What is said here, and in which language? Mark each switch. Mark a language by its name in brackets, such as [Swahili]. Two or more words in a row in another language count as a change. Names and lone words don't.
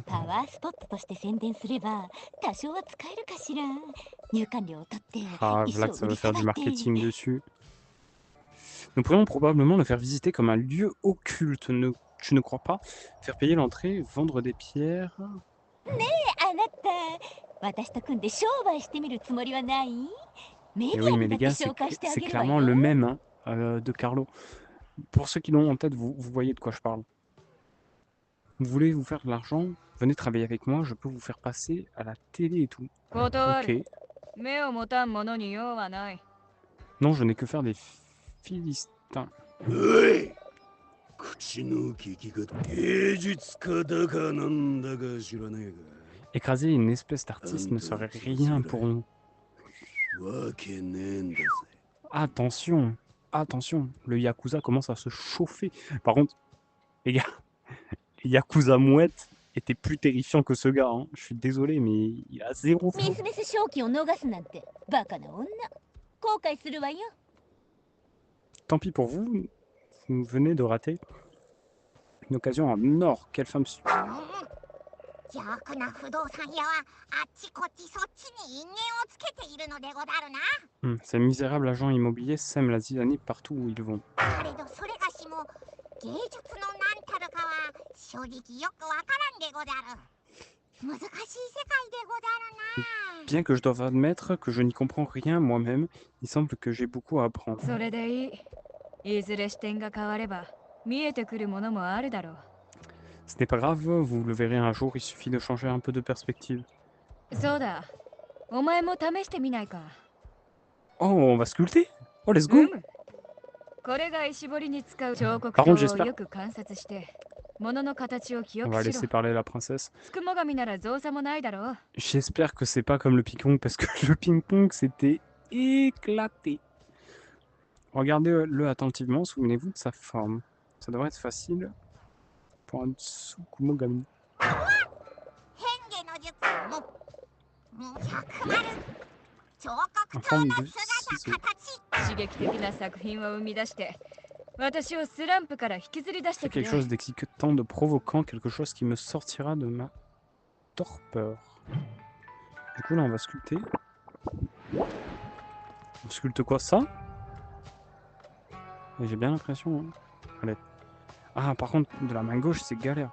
[Japanese] パワースポットとして宣伝すれば多少は使えるかしら。入館料を取って [French] Ah, [Japanese] 衣 [French] voilà [Japanese] 装 [French] que ça [Japanese] を売 [French] veut [Japanese] り [French] faire [Japanese] 払 [French] du [Japanese] って。 [French] marketing dessus. Nous pourrions probablement le faire visiter comme un lieu occulte, tu ne crois pas? Faire payer l'entrée, vendre des pierres. [Japanese] あなた、私と組んで商売してみるつもりはない？メデ [French] Et [Japanese] ィ [French] oui, [Japanese] ア [French] mais [Japanese] にだ [French] les [Japanese] って [French] gars, [Japanese] 紹介してあ [French] c'est [Japanese] げるわ [French] clairement le [Japanese] よ。 [French] même hein, de Carlo. Pour ceux qui l'ont en tête, vous voyez de quoi je parle. Vous voulez vous faire de l'argent? Venez travailler avec moi, je peux vous faire passer à la télé et tout. [Japanese] 断る。 [French] Ok. [Japanese] 目を持たん者に用はない。 [French] Non, je n'ai que faire des philistins. [Japanese] おい、口の利き方、芸術家だかなんだか知らね [French] Écraser une espèce d'artiste ne serait rien pour nous. [Japanese] えが。わけねえんだぜ。 [French] Attention, attention, le Yakuza commence à se chauffer. Par contre, les gars, les Yakuza mouettes étaient plus terrifiants que ce gars. Hein. Je suis désolé, mais il a zéro. [Japanese] ミスミス賞金を逃すなんてバカな女。後悔するわよ。 [French] Tant pis pour vous, vous venez de rater une occasion en or. Quelle femme super. [Japanese] 邪悪な不動産屋はあっちこっちそっちに因縁をつけているのでござるな。 [French] Ces misérables agents immobiliers sèment la zizanie partout où ils vont. [Japanese] けれどそれがしも芸術の何たるかは正直よくわからんでござる。難しい世界でござるな。 [French] Bien que je doive admettre que je n'y comprends rien moi-même, il semble que j'ai beaucoup à apprendre. [Japanese] それでいい。いずれ視点が変われば見えてくるものもあるだろう。 [French] Ce n'est pas grave, vous le verrez un jour, il suffit de changer un peu de perspective. [Japanese] そうだ。お前も試してみないか。 [French] Oh, on va sculpter? [English] Oh, let's go! [Japanese] うむ。これが石彫りに使う彫刻 [French] Par [Japanese] 刀 [French] contre, [Japanese] を [French] j'espère- [Japanese] よく観察して物の形を記 [French] On [Japanese] 憶 [French] va [Japanese] し [French] laisser [Japanese] ろ。 [French] parler la princesse. [Japanese] つくも神なら造作もないだろう。 [French] J'espère que c'est pas comme le ping-pong, parce que le ping-pong, c'était éclaté. Regardez-le attentivement, souvenez-vous de sa forme. Ça devrait être facile pour un Tsukumogami. [Japanese] 変化の術100丸彫刻刀の姿形。刺激的な作品を生み出して私をスランプから引きずり出して [French] C'est [Japanese] くれ。 [French] quelque chose d'excitant, de provoquant, quelque chose qui me sortira de ma torpeur. Du coup, là, on va sculpter. On sculpte quoi, ça? Et j'ai bien l'impression. Hein. Allez. Ah, par contre, de la main gauche, c'est galère.